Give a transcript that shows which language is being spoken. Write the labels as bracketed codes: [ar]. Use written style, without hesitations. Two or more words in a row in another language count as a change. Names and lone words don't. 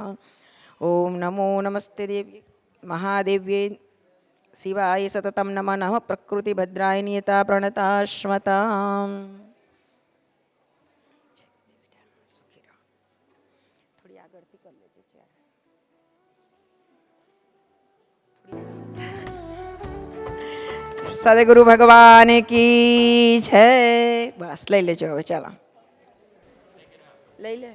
[sa] ओम नमो नमस्ते देवी महादेव्ये शिवाय सततं नमः। नमः प्रकृतिभद्राय नियता प्रणताश्मताम्। [gu] સદગુરુ ભગવાન કી જય. બસ લઈ લેજો હવે. ચાલો લઈ લે.